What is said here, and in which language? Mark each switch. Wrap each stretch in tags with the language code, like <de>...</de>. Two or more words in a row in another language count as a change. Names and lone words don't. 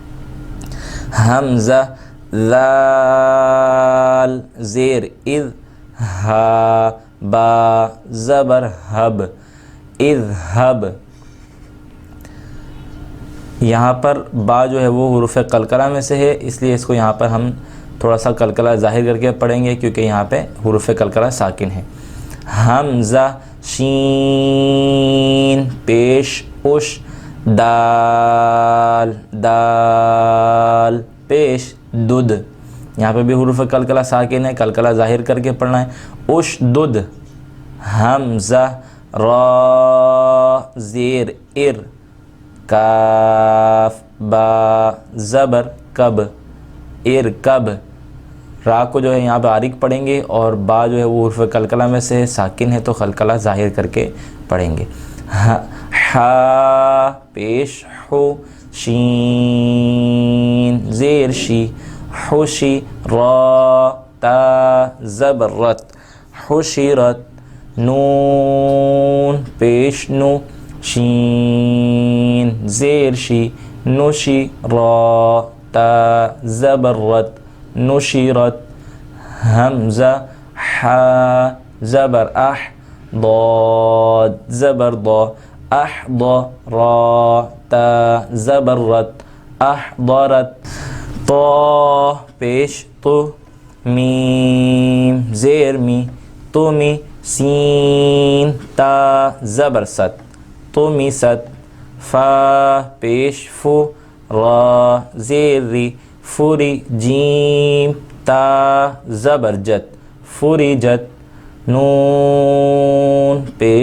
<ur>حمزہ ذال زیر اذ، ہا با زبر حب اذهب، یہاں پر با جو ہے وہ حروف قلقلہ میں سے ہے، اس لیے اس کو یہاں پر ہم تھوڑا سا قلقلہ ظاہر کر کے پڑھیں گے کیونکہ یہاں پہ حروف قلقلہ ساکن ہے۔ حمزہ شین پیش اش، دال دال پیش دد، یہاں پہ بھی حروف قلقلہ ساکن ہے، قلقلہ ظاہر کر کے پڑھنا ہے۔ اش دد، حمزہ را زیر ار، کاف با زبر کب ارکب، را کو جو ہے یہاں پہ آرک پڑھیں گے، اور با جو ہے وہ حروف قلقلہ میں سے ساکن ہے تو قلقلہ ظاہر کر کے پڑھیں گے۔ ہا پیش ہو، شین زیر شی حشی، را تا زبر رت حشرت، نون پیش نو، شین زیر شی نشی، را تا زبر رت نشرت، حمزہ ح زبر اح، ضاد زبر ضا احضر، را تا زبر رت احضرت، طا پیش تو، میم زیر می تمی، سین تا زبر ست تمی ست، فا پیش فو، را زیر ری فری، جیم تا زبر جت فریجت، نون</ur>